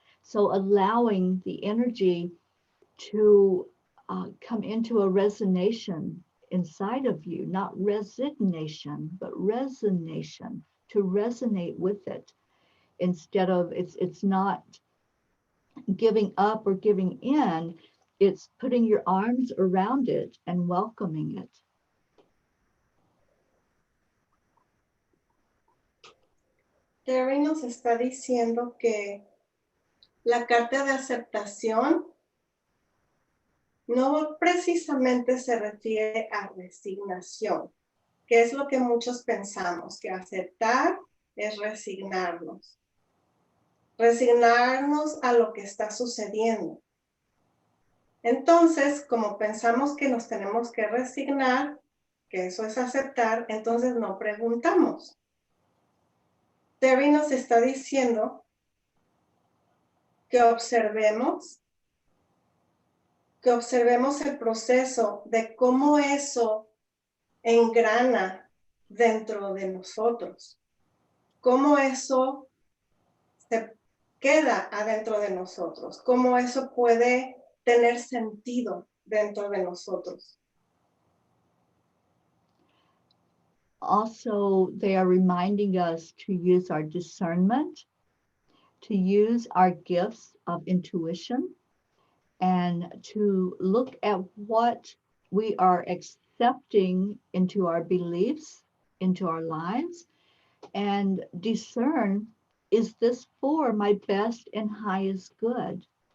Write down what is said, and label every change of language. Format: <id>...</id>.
<en>So allowing the energy to come into a resonation inside of you, not resignation, but resonation, to resonate with it instead of it's not giving up or giving in, it's putting your arms around it and welcoming it.</en> <es>Teri nos está diciendo que la carta de aceptación no precisamente se refiere a resignación, que es lo que muchos pensamos, que aceptar es resignarnos. Resignarnos a lo que está sucediendo. Entonces, como pensamos que nos tenemos que resignar, que eso es aceptar, entonces no preguntamos. Teri nos está diciendo que observemos el proceso de cómo eso engrana dentro de nosotros, cómo eso se queda adentro de nosotros, cómo eso puede tener sentido dentro de nosotros.</es> <en>Also, they are reminding us to use our discernment, to use our gifts of intuition, and to look at what we are accepting into our beliefs, into our lives, and discern, is this for my best and highest good?</en>